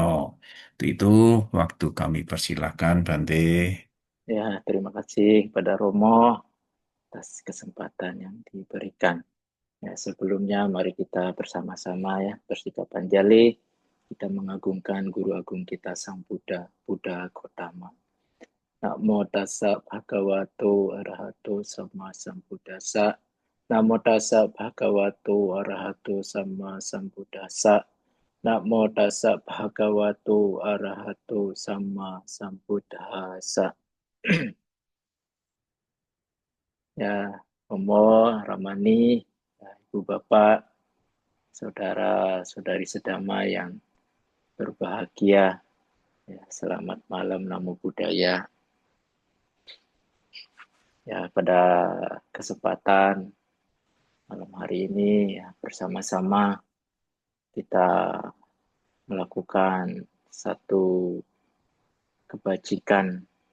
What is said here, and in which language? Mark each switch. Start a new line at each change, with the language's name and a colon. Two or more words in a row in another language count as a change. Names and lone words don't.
Indonesian: Untuk itu, waktu kami persilahkan, Bante. Ya, terima kasih kepada Romo atas kesempatan yang diberikan. Ya, sebelumnya mari kita bersama-sama ya bersikap panjali, kita mengagungkan Guru Agung kita Sang Buddha, Buddha Gautama.
Pali: Namo tassa bhagavato arahato sama sambuddhassa. Namo tassa bhagavato arahato sama sambuddhassa. Namo tassa bhagavato arahato sama sambuddhassa.
Indonesian: Ya, Romo, Ramani, ya, Ibu Bapak, saudara-saudari sedama yang berbahagia. Ya, selamat malam,
Pali: Namo Buddhaya.
Indonesian: Ya, pada kesempatan malam hari ini ya, bersama-sama kita melakukan satu kebajikan,